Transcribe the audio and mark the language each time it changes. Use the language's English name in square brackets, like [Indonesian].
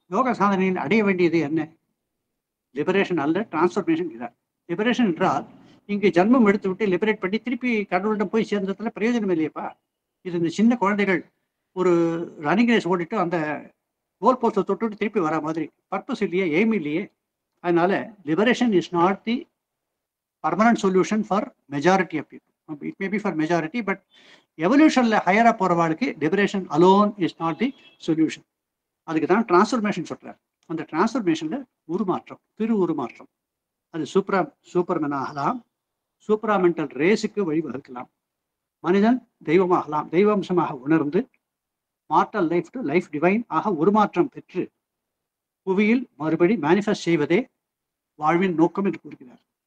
[Tamil] யோக சாதனையில் அடைய வேண்டியது என்ன? லிபரேஷன் அல்ல, டிரான்ஸ்ஃபர்மேஷன். இதான் லிபரேஷன் என்றால் இங்கு ஜன்மம் எடுத்து விட்டு லிபரேட் பண்ணி திருப்பி கடவுளிடம் போய் சேர்ந்ததுல பிரயோஜனம் இல்லையப்பா. இது இந்த சின்ன குழந்தைகள் ஒரு ரன்னிங் ரேஸ் ஓடிட்டு அந்த கோல் போஸ்ட்டை தொட்டு திருப்பி வர மாதிரி பர்பஸ் இல்லையே, எய்ம் இல்லையே. அதனால [English] Liberation is not the permanent solution for majority of people. It may be for majority, but evolutionல [Tamil] ஹையரா போறவாளுக்கு [English] liberation alone is not the solution. [Tamil] அதுக்கு தான் டிரான்ஸ்ஃபர்மேஷன் சொல்றாரு. அந்த டிரான்ஸ்ஃபர்மேஷன்ல உருமாற்றம், திரு உருமாற்றம். அது சூப்பர்மேன் ஆகலாம், சூப்பராமெண்டல் ரேஸுக்கு வழிவகுக்கலாம். மனிதன் தெய்வமாகலாம், தெய்வம்சமாக உணர்ந்து [English] mortal life to life divine [Tamil] ஆக உருமாற்றம் பெற்று புவியில் மறுபடி மேனிஃபெஸ்ட் செய்வதே வாழ்வின் நோக்கம் என்று கூறுகிறார்.